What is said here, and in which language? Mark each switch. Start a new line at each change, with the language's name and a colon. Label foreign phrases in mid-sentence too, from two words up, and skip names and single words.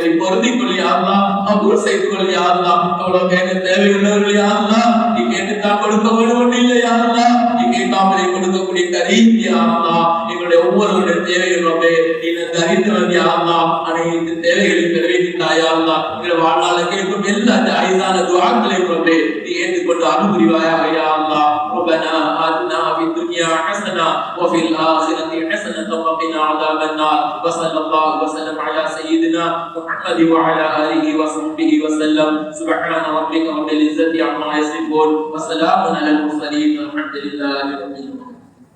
Tamil: நீ பொருந்திக் கொள்
Arabic: يا الله
Tamil: கபூல் செய்து கொள்
Arabic: يا الله
Tamil: அவ்வளவு கேட்க தேவையுள்ளவர்கள்
Arabic: يا الله
Tamil: நீ கேட்டுத்தான் கொடுக்க வேண்டும் இல்லை யா அல்லாஹ் நீ கேட்காமலே கொடுக்கக்கூடிய
Arabic: كريم يا الله
Tamil: எங்களுடைய ஒவ்வொருவருடைய தேவைகள் ரப்பே நீ அறிந்தவன்
Arabic: يا الله
Tamil: அனைத்து தேவைகளை நிறைவேற்றினாய்
Arabic: يا الله
Tamil: எங்கள் வாழ்நாள கேட்கும் எல்லா ஜாயிஸான துஆக்களையும் ரப்பே நீ ஏற்றுக்கொண்டு அனுபவிவாயாக
Arabic: يا الله ربنا آتنا في الدنيا حسنة وفي الآخرة حسنة وقنا عذاب النار وصلى الله وسلم على سيدنا محمد وعلى آله وصحبه وسلم سبحان ربك رب العزة عما يصفون وسلام على المرسلين والحمد لله رب العالمين